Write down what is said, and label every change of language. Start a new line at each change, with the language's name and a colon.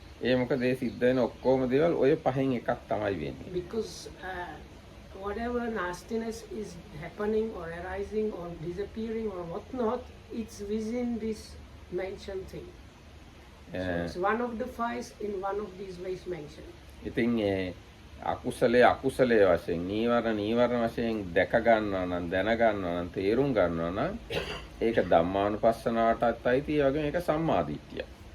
Sinhala: ඒ මොකද ඒ සිද්ධ වෙන ඔක්කොම දේවල් ඔය පහෙන් එකක් තමයි වෙන්නේ.
English: Because whatever nastiness is happening or arising or disappearing or whatnot, it's within this mentioned thing. So it's one of the five in one of these ways mentioned.
Sinhala: ඉතින් ඒ අකුසලයේ වශයෙන් නීවරණ වශයෙන් දැක ගන්නවා නම් දැන ගන්නවා නම් තේරුම් ගන්නවා නම් ඒක ධම්මානුපස්සනාවටත් අයිති ඒ වගේම ඒක සම්මාදිට්ඨිය.